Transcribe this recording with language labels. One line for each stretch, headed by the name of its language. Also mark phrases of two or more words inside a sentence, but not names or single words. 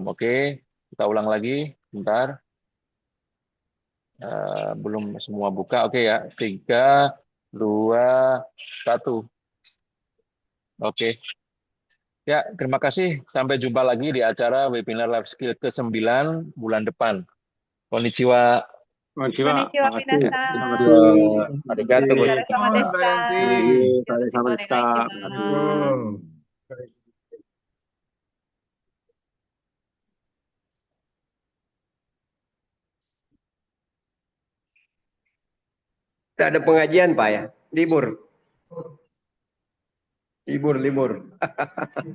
Indonesian: Oke, kita ulang lagi. Bentar. Belum semua buka. Oke ya. 3, 2, 1. Oke. Ya, terima kasih. Sampai jumpa lagi di acara webinar Life Skill ke-9 bulan depan. Konnichiwa. Konnichiwa. Konnichiwa, Makasih. Ya. Terima minasan. kasih. Arigato
Japanese: O疲れ様で Oh, し
Indonesian: Mbak
Japanese: た。
Indonesian: Yanti.
Japanese: よろしくお願いしま
Indonesian: Assalamualaikum.
Japanese: す。
Indonesian: Tidak ada pengajian Pak ya? Libur. Libur.